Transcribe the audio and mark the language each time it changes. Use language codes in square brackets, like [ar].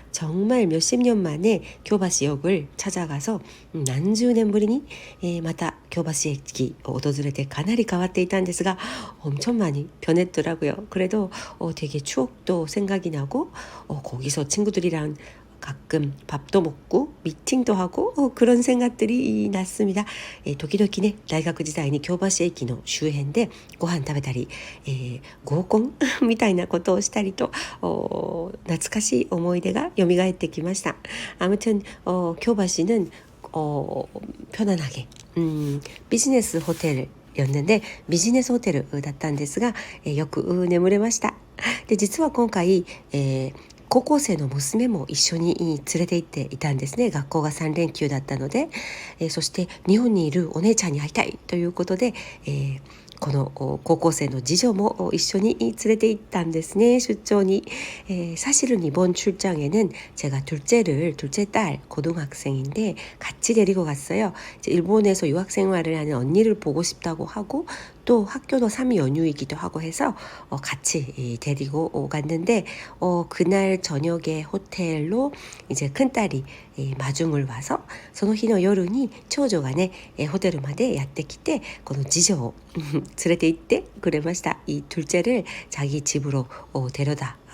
[ko] 정말 몇십 년 만에 교바시역을 찾아가서 [ja] 何十年ぶりにまた 교바시駅を訪れてかなり変わっていたんですが, [ko] 엄청 많이 변했더라고요. 그래도 되게 추억도 생각이 나고 거기서 친구들이랑 가끔 밥도 먹고 미팅도 하고 그런 생각들이 났습니다. [ja] 時々ね、大学時代に京橋駅の周辺でご飯食べたり、合コンみたいなことをしたりと懐かしい思い出が蘇ってきました。 [ko] 아무튼 교바시는 편안하게 비즈니스 호텔이었는데 비즈니스 호텔 [ja] だったんですが、よく眠れました。で、実は今回、高校生の娘も一緒に連れて行っていたんですね。学校が3連休だったので、そして日本にいるお姉ちゃんに会いたいということで、この高校生の次女も一緒に連れて行ったんですね、出張に。 [ko] 사실은 이번 출장에는 제가 둘째 딸 고등학생인데 같이 데리고 갔어요. 일본에서 유학 생활을 하는 언니를 보고 싶다고 하고 또 학교도 3일 연휴이기도 하고 해서 같이 데리고 갔는데, 그날 저녁에 호텔로 이제 큰딸이 마중을 와서 [ja] その日の夜に長女がねホテルまでやってきて、この次女を連れて行ってくれました。 [ko] 이 둘째를 자기 집으로 데려다